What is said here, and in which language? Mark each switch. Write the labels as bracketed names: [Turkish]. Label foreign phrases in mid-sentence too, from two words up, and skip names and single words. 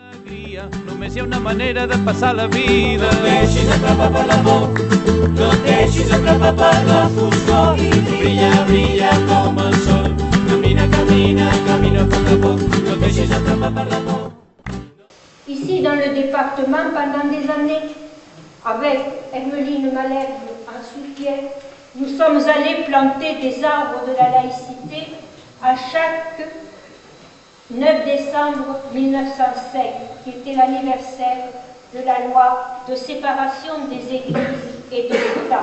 [Catalan] alegria, només hi ha una manera de passar la vida. No et deixis atrapar per l'amor, no et deixis atrapar per la foscor i brilla, brilla com el sol. Camina, camina, camina a poc a poc, no et deixis atrapar per l'amor. [French] Ici, dans le département, pendant des années, avec Hermeline Malherbe en soutien, nous sommes allés planter des arbres de la laïcité à chaque 9 décembre 1905, qui était l'anniversaire de la loi de séparation des églises et de l'État.